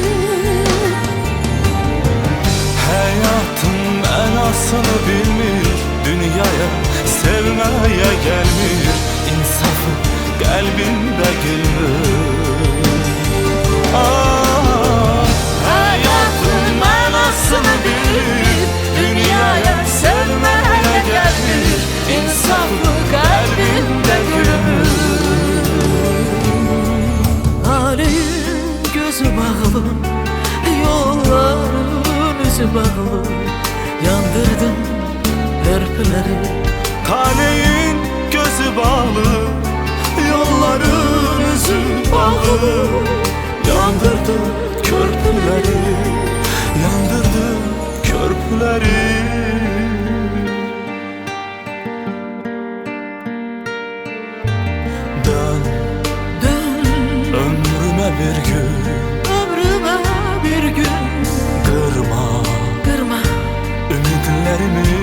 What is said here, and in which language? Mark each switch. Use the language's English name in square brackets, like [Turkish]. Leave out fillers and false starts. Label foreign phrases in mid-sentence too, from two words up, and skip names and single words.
[Azerbaijani] Hayatın enasını bilmir, dünyaya sevmeye gelmir, insafı kalbinde gülmür. Hayatın enasını bilir, dünyaya sevmeye gelmir, insafı kalbinde gülmür. Aleyin gözü bağlı, yolların üzü bağlı, yandırdın hırpıları. Taleyin gözü bağlı, yolların üzü bağlı, yandırdın körpüleri, yandırdın körpüleri. [Turkish] Dön, Dön ömrüme bir gün, ömrüme bir gün, kırma kırma ümitlerimi.